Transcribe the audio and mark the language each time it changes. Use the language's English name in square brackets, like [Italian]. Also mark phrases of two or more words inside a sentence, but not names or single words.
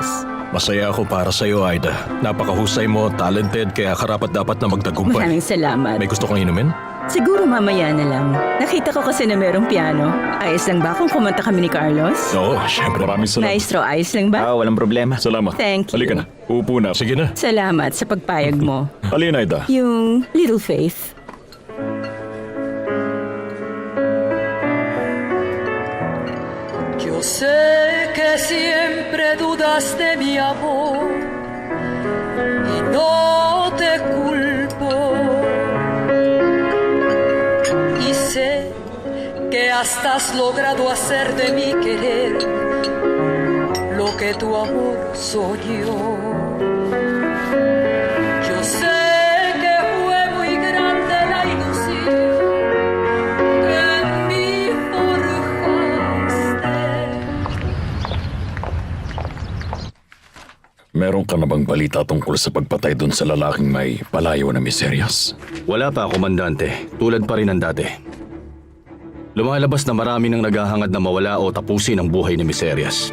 [Filipino] Masaya ako para sa'yo, Aida. Napakahusay mo, talented, kaya karapat-dapat na magtagumpay. Maraming salamat. May gusto kang inumin? Siguro mamaya na lang. Nakita ko kasi na merong piano. Ayos lang ba kung kumanta kami ni Carlos? Oo, syempre. Maraming Nice raw, ayos lang ba? Walang problema. Salamat. [English] Thank you. [Filipino] Halika na. Uupo na. Sige na. Salamat sa pagpayag mo. Alin, Aida? Yung Little Faith. [Spanish] Yo sé que siempre dudas de mi amor y no te culpo. Y sé que hasta has logrado hacer de mi querer lo que tu amor soñó. Yo sé que fue muy grande la ilusión que en mí forjaste. [Filipino] Meron ka na bang balita tungkol sa pagpatay dun sa lalaking may palayo na miseryas? Wala pa, komandante. Tulad pa rin ng dati. Lumalabas na marami nang naghahangad na mawala o tapusin ang buhay ni Miserias.